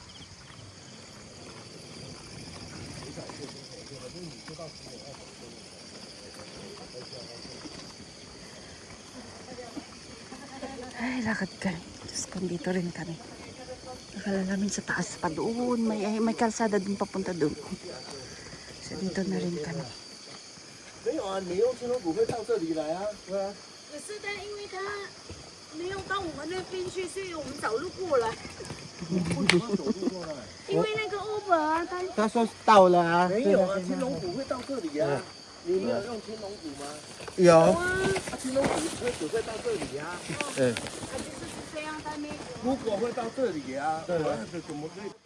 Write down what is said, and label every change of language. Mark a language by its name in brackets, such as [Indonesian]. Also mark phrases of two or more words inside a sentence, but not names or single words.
[Filipino] Ay, lakad kami. Diyos ko, dito rin kami. Nakala namin sa taas pa doon. May kalsada doon papunta doon. So, dito na rin kami. [Chinese] 没有啊，你用青龙谷会到这里来啊，对啊。可是但因为他没有到我们那边去，所以我们找路过来。因为那个 Uber 啊，他说到了啊。没有啊，青龙谷会到这里啊。你没有用青龙谷吗？有。青龙谷车只会到这里啊。嗯。他就是这样，他没有。如果会到这里啊，对我怎么可以？